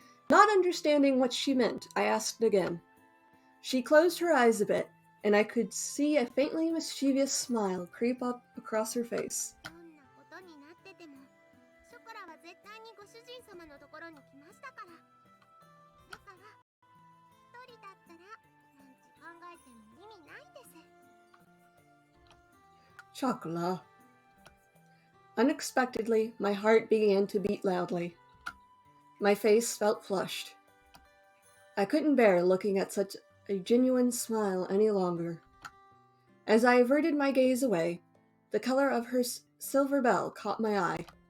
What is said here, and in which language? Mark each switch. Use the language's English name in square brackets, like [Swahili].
[English] Not understanding what she meant, I asked again. She closed her eyes a bit, and I could see a faintly mischievous smile creep up across her face. [Japanese] どんなことになってても、ショコラは絶対にご主人様のところに来ましたから。だから、一人だったら、なんて考えても意味ないです。 [English] Chocolat. Unexpectedly, my heart began to beat loudly. My face felt flushed. I couldn't bear looking at such a genuine smile any longer. As I averted my gaze away, the color of her silver bell caught my eye.